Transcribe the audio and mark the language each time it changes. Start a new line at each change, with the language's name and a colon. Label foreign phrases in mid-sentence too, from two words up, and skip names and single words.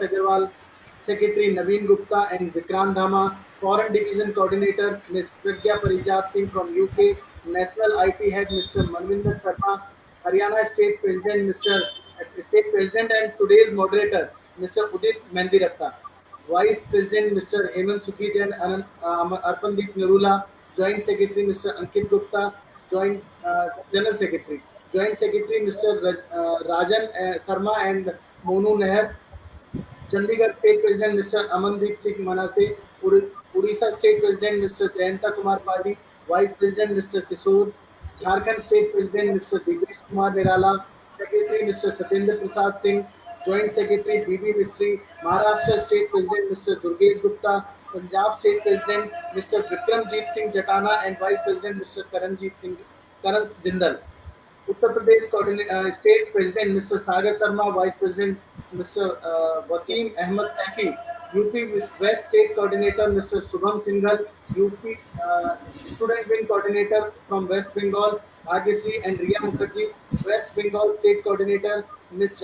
English: Agarwal, secretary Naveen Gupta and Vikrant Dhama, foreign division coordinator, Ms. Pragya Parijat Singh from UK, national IT head, Mr. Manvinder Sharma, Haryana State President, State President and today's moderator, Mr. Udit Mehndiratta. Vice President Mr. Hemant Sukhi and Arpandeep Narula, Joint Secretary Mr. Ankit Gupta, Joint General Secretary, Joint Secretary Mr. Rajan Sarma and Monu Nair, Chandigarh State President Mr. Amandeep Singh Manase, Odisha State President Mr. Jayanta Kumar Padi, Vice President Mr. Kishore, Jharkhand State President Mr. Digvish Kumar Nirala, Secretary Mr. Satendra Prasad Singh, Joint Secretary B.B. Mistry, Maharashtra State President Mr. Durgesh Gupta, Punjab State President Mr. Vikramjit Singh Jatana and Vice President Mr. Karan Jindal. Uttar Pradesh State President Mr. Sagar Sharma, Vice President Mr. Wasim Ahmed Safi, UP West State Coordinator Mr. Shubham Singhal, UP Student Wing Coordinator from West Bengal, Bhagyasri and Riya Mukherjee, West Bengal State Coordinator Ms.